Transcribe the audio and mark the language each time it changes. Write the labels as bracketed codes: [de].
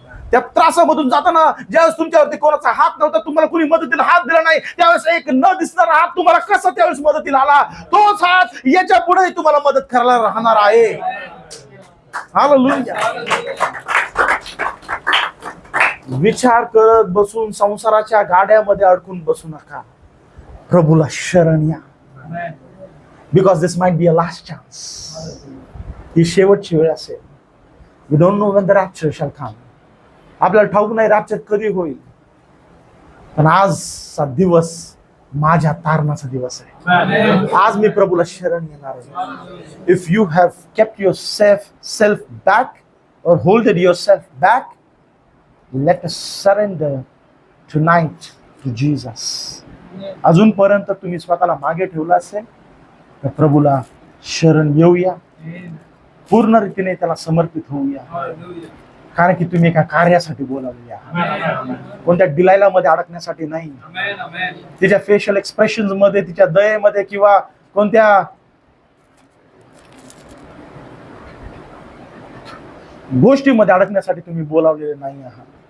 [mr] त्या त्रासामधून जाताना ज्यावेळेस तुमच्यावरती कोणाचा हात नव्हता, तुम्हाला कुणी मदतीला हात दिला नाही, त्यावेळेस एक न दिसणारा हात तुम्हाला कसा त्यावेळेस मदतीला आला, तोच हात याच्या पुढे तुम्हाला मदत करायला राहणार आहे. हालेलुया. विचार करत बसून संसाराच्या गाड्यामध्ये अडकून बसू नका. प्रभूला शरण या. [en] Because this might be a last chance. [mr] ही शेवटची वेळ असेल. [en] We don't know when the rapture shall come. [mr] आपल्याला ठाऊक नाही रॅप्चर कधी होईल, पण आजचा दिवस माझ्या तारणाचा दिवस आहे. आज मी प्रभूला शरण येणार आहे. [en] If you have kept yourself back or holded yourself back, let us surrender tonight to Jesus. [mr] अजूनपर्यंत तुम्ही स्वतःला मागे ठेवला असेल तर प्रभूला शरण येऊया, पूर्ण रीतीने त्याला समर्पित होऊया. कारण की तुम्ही एका कार्यासाठी बोलावलेले आहात, कोणत्या डिलायला मध्ये अडकण्यासाठी नाही. तिच्या फेशियल एक्सप्रेशन मध्ये, तिच्या दयेमध्ये किंवा कोणत्या गोष्टीमध्ये अडकण्यासाठी तुम्ही बोलावलेले नाही आहात.